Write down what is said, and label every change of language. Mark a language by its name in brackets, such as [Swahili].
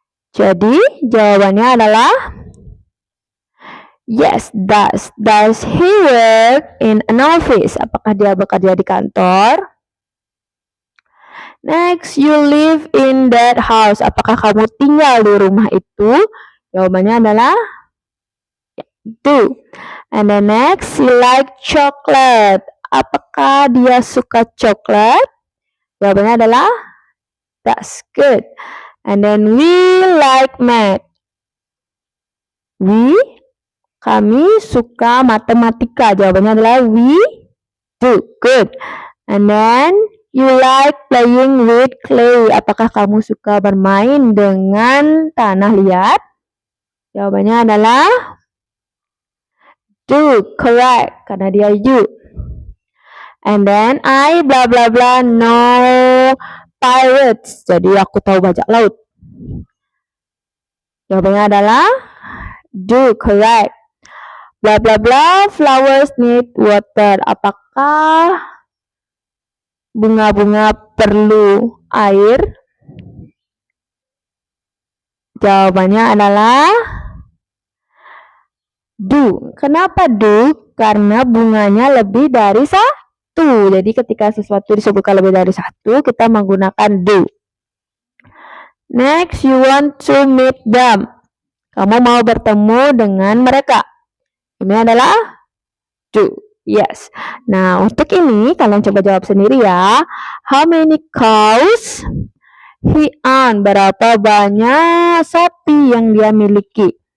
[Indonesian] Jadi jawabannya adalah [English] yes, does. Does he work in an office? [Indonesian] Apakah dia bekerja di kantor? [English] Next, you live in that house. [Indonesian] Apakah kamu tinggal di rumah itu? Jawabannya adalah do. [English] And then next, you like chocolate. [Indonesian] Apakah dia suka coklat? Jawabannya adalah [English] that's good. And then we like math. [Indonesian] Kami suka matematika. Jawabannya adalah [English] we do. Good. And then you like playing with clay? [Indonesian] Apakah kamu suka bermain dengan tanah liat? Jawabannya adalah do, [English] correct, [Indonesian] karena dia you. [English] And then I blah blah blah know pirates. [Indonesian] Jadi aku tahu bajak laut. Jawabannya adalah do, [English] correct. Blah blah blah flowers need water. [Indonesian] Apakah bunga-bunga perlu air? Jawabannya adalah do. Kenapa do? Karena bunganya lebih dari satu. Jadi ketika sesuatu disebutkan lebih dari satu, kita menggunakan do. [English] Next, you want to meet them. [Indonesian] Kamu mau bertemu dengan mereka. Ini adalah do. [English] Yes. [Indonesian] Nah, untuk ini kalian coba jawab sendiri ya. [English] How many cows he own? [Indonesian] Berapa banyak sapi yang dia miliki?